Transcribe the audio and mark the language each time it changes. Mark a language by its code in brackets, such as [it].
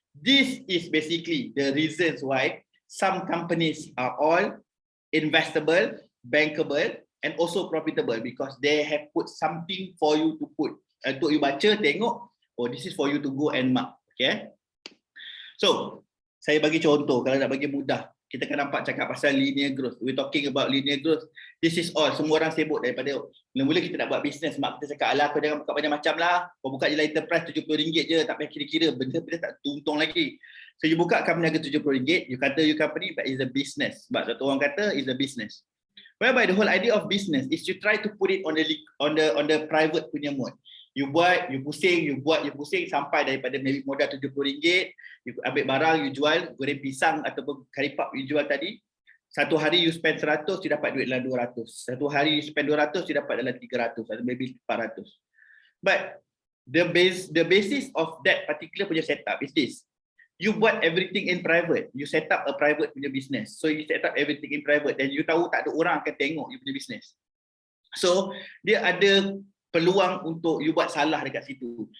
[en] This is basically the reasons why some companies are all investable, bankable, and also profitable, because they have put something for you to put. [ms] Untuk you baca, tengok, [en] oh this is for you to go and mark. Okay. [ms] So, saya bagi contoh, kalau nak bagi mudah, kita akan nampak cakap pasal linear growth. [en] We're talking about linear growth. This is all. [ms] Semua orang sibuk daripada mula-mula kita nak buat bisnes. Mak kita cakap, alah kau jangan buka banyak macam lah. Kau buka je lah enterprise RM70 je. Tak payah kira-kira. Benda-benda tak untung lagi. [en] So you [ms] buka company harga RM70. [en] You [ms] kata [en] you company, but it's a business. [ms] Sebab satu orang kata [en] it's a business. Whereby the whole idea of business is to try to put it on the private [ms] punya [en] mode. [ms] You buat, you pusing, you buat, you pusing sampai daripada [en] maybe [ms] modal RM70, you ambil barang, you jual, goreng pisang ataupun curry puff you jual tadi. Satu hari you [en] spend [ms] 100, you dapat duit dalam 200. Satu hari you [en] spend [ms] 200, you dapat dalam 300 atau maybe 400. [en] But the basis of that particular [ms] punya [en] setup is this. You [ms] buat [en] everything in private. You set up a private [ms] punya [en] business. So you set up everything in private [ms] dan you tahu tak ada orang akan tengok you punya [en] business. [ms] So dia ada peluang untuk you buat salah dekat situ.